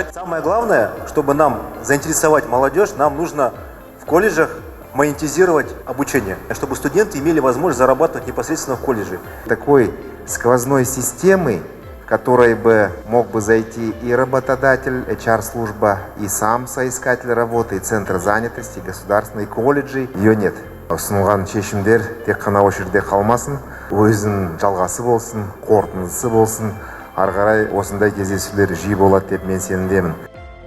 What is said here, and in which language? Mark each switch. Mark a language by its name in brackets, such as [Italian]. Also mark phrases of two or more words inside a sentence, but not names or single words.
[Russian] Самое главное, чтобы нам заинтересовать молодежь, нам нужно в колледжах монетизировать обучение, чтобы студенты имели возможность зарабатывать непосредственно в колледже. Такой сквозной системы, в которой бы мог бы зайти и работодатель, HR-служба, и сам соискатель работы, и центр занятости, государственные колледжи, ее нет. [Kazakh] Ұсынылған шешімдер тек қана осы жерде қалмасын, өзінің жалғасы болсын, қорытындысы болсын, ары қарай осындай кездесулер жиі болады деп мен сенімдемін.